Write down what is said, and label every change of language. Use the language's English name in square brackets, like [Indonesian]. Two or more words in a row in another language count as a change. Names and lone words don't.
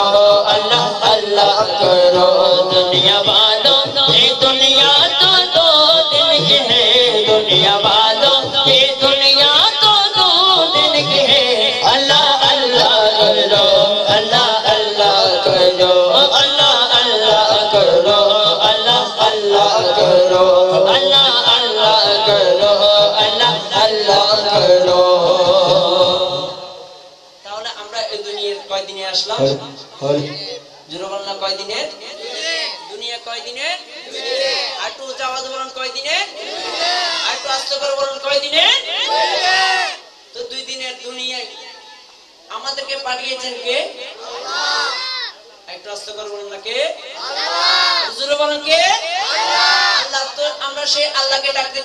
[Urdu] اللہ اللہ کرو دنیا والوں یہ دنیا تو دو دن کی ہے دنیا والوں یہ دنیا تو دو دن کی ہے اللہ اللہ کرو اللہ اللہ کرو اللہ اللہ کرو اللہ اللہ کرو اللہ اللہ کرো اللہ اللہ করো [Bangla] তাহলে আমরা এই দুনিয়ার কয় দিনে আসলাম জোরে বলেন না কয় দিনে দুনিয়া কয় দিনে আটু আওয়াজ বলেন কয় দিনে আটু আস্তে করে বলেন কয় দিনে তো দুই দিনের দুনিয়ায় আমাদেরকে পাঠিয়েছেন কে আল্লাহ একটু আস্তে করে বলেন না কে আল্লাহ জোরে বলেন কে আল্লাহ আল্লাহ তো আমরা সেই আল্লাহকে ডাকতে